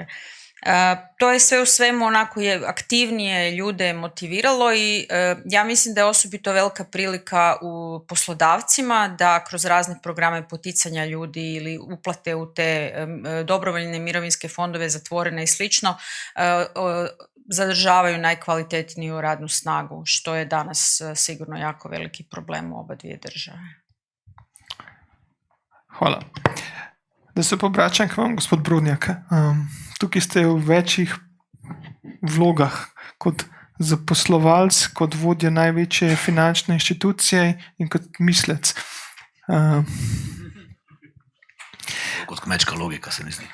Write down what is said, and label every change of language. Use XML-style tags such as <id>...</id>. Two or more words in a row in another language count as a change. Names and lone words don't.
<hr>To je sve u svemu onako je aktivnije ljude motiviralo i ja mislim da je osobito velika prilika u poslodavcima da kroz razne programe poticanja ljudi ili uplate u te dobrovoljne mirovinske fondove zatvorene i slično zadržavaju najkvalitetniju radnu snagu, što je danas sigurno jako veliki problem u oba dvije države.</hr> <sl>Hvala. Da se pobračam k vam, gospod Brodnjak. Tukaj ste v večjih vlogah kot zaposlovalec, kot vodja največje finančne inštitucije in kot mislec. Kot kmečka logika se mi zdi.</sl>